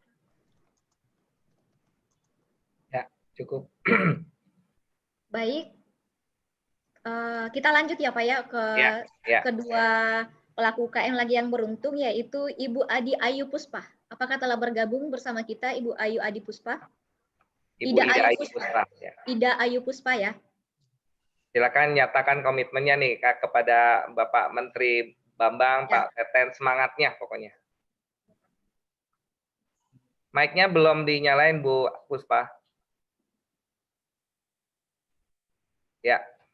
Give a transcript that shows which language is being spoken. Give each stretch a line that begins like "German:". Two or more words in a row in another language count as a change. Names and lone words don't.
Indonesian: Ya, cukup. Baik. Kita lanjut ya Pak ya ke kedua pelaku UKM lagi yang beruntung, yaitu Ibu Adi Ayu Puspa. Apakah telah bergabung bersama kita Ibu Ayu Adi Puspa? Ida Ayu Puspa. Ya. Ida Ayu Puspa ya. Silakan nyatakan komitmennya nih kepada Bapak Menteri Bambang, Pak Teten, semangatnya pokoknya. Mic-nya belum dinyalain Bu Puspa. Ya.